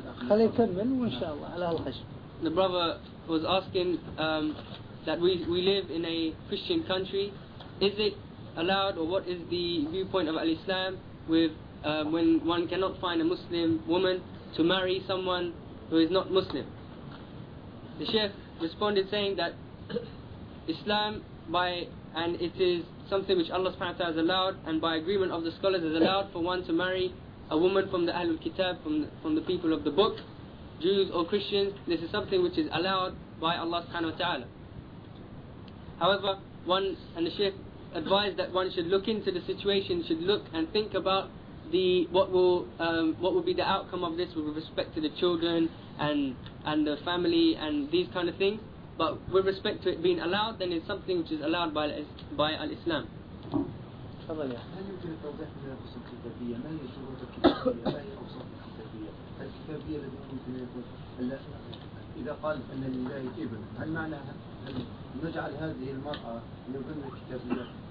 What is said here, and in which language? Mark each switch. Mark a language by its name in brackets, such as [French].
[Arabic] خلي يكمل وإن شاء الله على الخشب. [English] The brother was asking that we live in a Christian country. Is it allowed or what is the viewpoint of Al-Islam with when one cannot find a Muslim woman to marry someone who is not Muslim? The Sheikh responded saying that Islam by and it is something which Allah subhanahu wa ta'ala has allowed and by agreement of the scholars has allowed for one to marry a woman from the Ahlul Kitab, from the people of the book, Jews or Christians. This is something which is allowed by Allah subhanahu wa ta'ala. However, one and the Sheikh advised that one should look into the situation, should look and think about the what will be the outcome of this with respect to the children and the family and these kind of things. But with respect to it being allowed, then it's something which is allowed by Al-Islam. [Arabic] إذا قال أن لله ابن، هل معنى نجعل هذه المرأة من ضمن الكتابية؟